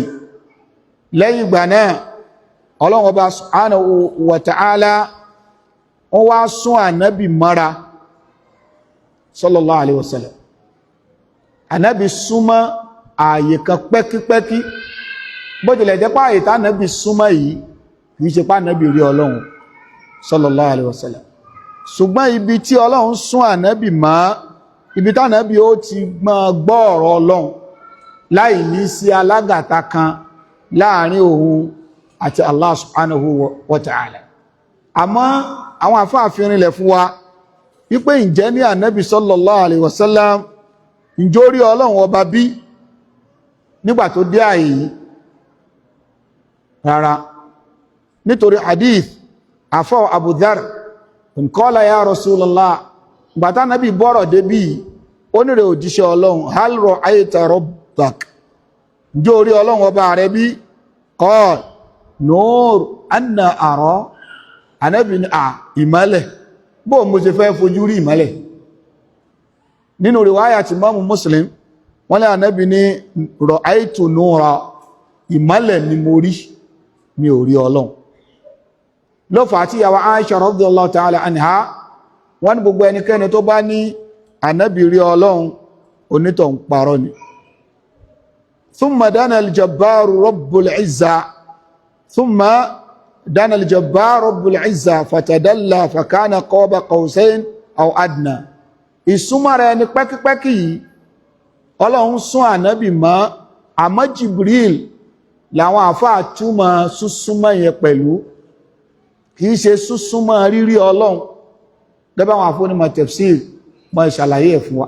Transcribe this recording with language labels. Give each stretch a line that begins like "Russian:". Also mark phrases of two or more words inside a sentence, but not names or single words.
Yoruba: Lẹ́yìn ìgbà náà Ọlọ́run Ọba
Arabic: سبحانه وتعالى
Yoruba: wọ́n wá sún Ànábì mọ́ra
Arabic: صلى الله عليه وسلم.
Yoruba: Ànábì súnmọ́ ààyè kan pẹ́kípẹ́kí, bó tilẹ̀ jẹ́ pé ààyè tá Ànábì súnmọ́ yìí kìí ṣe pé Ànábì rí Ọlọ́run
Arabic: صلى الله عليه وسلم,
Yoruba: ṣùgbọ́n ibi tí Ọlọ́run sún Ànábì mọ́, ibi tí Ànábì ó ti máa gbọ́ ọ̀rọ̀ Ọlọ́run láì ní sí alágàta kan láàrin òun àti Allah
Arabic: سبحانه وتعالى.
Yoruba: Àmọ́ àwọn àfáàfin rinlẹ̀ fún wa wípé ǹjẹ́ ní Ànábì
Arabic: صلى الله عليه وسلم
Yoruba: ǹjẹ́ ó rí Ọlọ́run ọba bí nígbà tó dé ààyè yìí? Rárá, nítorí hadith àfọ́ Abu Dharr
Arabic: قال يا رسول الله,
Yoruba: gbàtà Nábì bọ́rọ̀ débí onírè òjíṣẹ́ Ọlọ́run,
Arabic: هل رأيت ربك,
Yoruba: ǹjẹ́ ó rí Ọlọ́run ọba rẹ̀ bí?
Arabic: قال نور أنى أرى,
Yoruba: Ànábì ní ìmọ́lẹ̀, bó mo ṣe fẹ́ fojú rí ìmọ́lẹ̀? Nínú riwaya ti Imam Muslim wọ́n lé Ànábì ní
Arabic: رأيت نورا,
Yoruba: ìmọ́lẹ̀ ni mo rí, mi ò rí Ọlọ́run. Ló fà tí yàwó Aisha
Arabic: رضي الله تعالى عنها
Yoruba: wọ́n ní gbogbo ẹnikẹ́ni tó bá ní Ànábì rí Ọlọ́run onítọ̀ ń parọ́ ni.
Arabic: ثم دنا الجبار رب العزة ثم دنا الجبار رب العزة فتدلى فكان قاب قوسين أو أدنى.
Yoruba: Ìsúnmọ́ rẹ̀ ni pẹ́kípẹ́kí yìí Ọlọ́run sún Ànábì mọ́, àmọ́ Jibril làwọn àfáà túmọ̀ súnsúnmọ́ yẹn pẹ̀lú, kìí ṣe súnsúnmọ́ rírí Ọlọ́run gẹ́gẹ́ àwọn àfónímọ̀ Tafsir mọ́ ìṣàlàyé ẹ̀ fún wa.